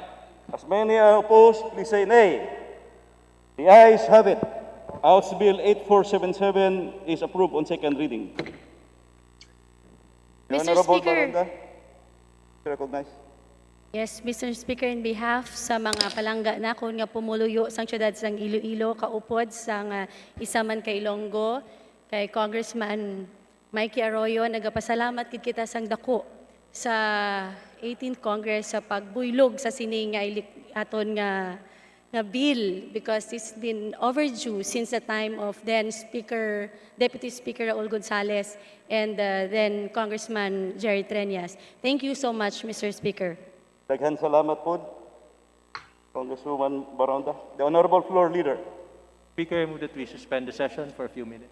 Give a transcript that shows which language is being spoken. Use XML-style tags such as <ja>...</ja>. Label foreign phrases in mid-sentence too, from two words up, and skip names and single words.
<en>As many are opposed, please say nay. The ayes have it. House Bill 8477 is approved on second reading. The Mr. Honorable Speaker. Baronda, recognized. Yes, Mr. Speaker, in behalf</en> <hil>sa mga palangga na kung nga pumuluyo sang syudad sang Iloilo, kaupod sang isa man kay Ilonggo, kay Congressman Mikey Arroyo, nagapasalamat kid kita sang dako sa 18th Congress sa pagbuylog sa sini nga aton nga bill</hil> <en>because it's been overdue since the time of then Speaker, Deputy Speaker Raul Gonzales and then Congressman Jerry Treñas. Thank you so much, Mr. Speaker.</en> <ceb>Daghan salamat po, Congresswoman Baronda.</ceb> <en>The Honorable Floor Leader. Speaker, I move that we suspend the session for a few minutes.</en>